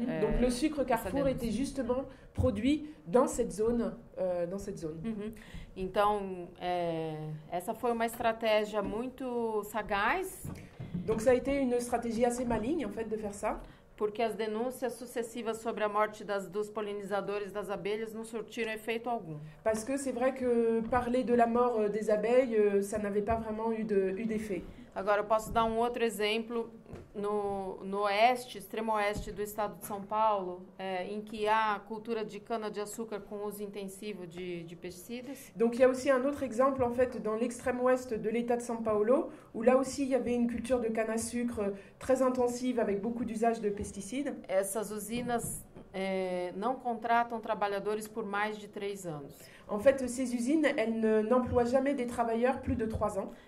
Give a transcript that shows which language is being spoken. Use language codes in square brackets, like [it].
[fr] donc le sucre Carrefour [pt] denúncia. [fr] était justement produit dans cette zone. Uhum. [pt] Então, essa foi uma estratégia muito sagaz, [fr] Donc ça a été une stratégie assez maligne en fait de faire ça. [pt] porque as denúncias sucessivas sobre a morte dos polinizadores das abelhas não surtiram efeito algum. [fr] Parce que c'est vrai que parler de la mort des abeilles, ça n'avait pas vraiment eu d'effet. [pt] Agora, eu posso dar um outro exemplo no oeste, extremo oeste do estado de São Paulo, em que há cultura de cana-de-açúcar com uso intensivo de pesticidas. [fr] Donc il y a aussi un autre exemple en fait dans l'extrême ouest de l'état de São Paulo, où là aussi il y avait une culture de canne à sucre très intensive avec beaucoup d'usage de pesticides. [pt] Essas usinas não contratam trabalhadores por mais de 3 anos. [fr] En fait, ces usines, elles n'emploient jamais des travailleurs plus de 3 ans.